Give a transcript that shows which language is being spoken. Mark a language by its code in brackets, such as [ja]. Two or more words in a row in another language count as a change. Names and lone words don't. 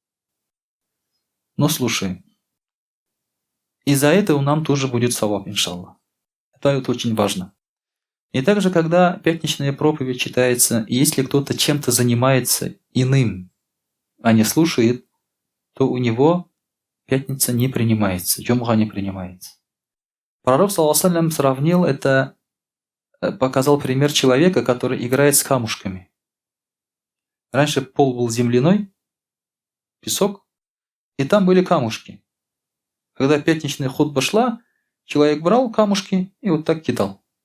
[ru] И за это нам тоже будет саваб, иншаллах. Это вот очень важно. И также, когда пятничная проповедь читается, и если кто-то чем-то занимается иным, а не слушает, то у него пятница не принимается, джумга не принимается. Пророк, [ar] صلى الله عليه وسلم, [ru] сравнил это, показал пример человека, который играет с камушками. Раньше пол был земляной, песок, и там были камушки. Когда пятничная хутба шла, человек брал камушки и вот так кидал.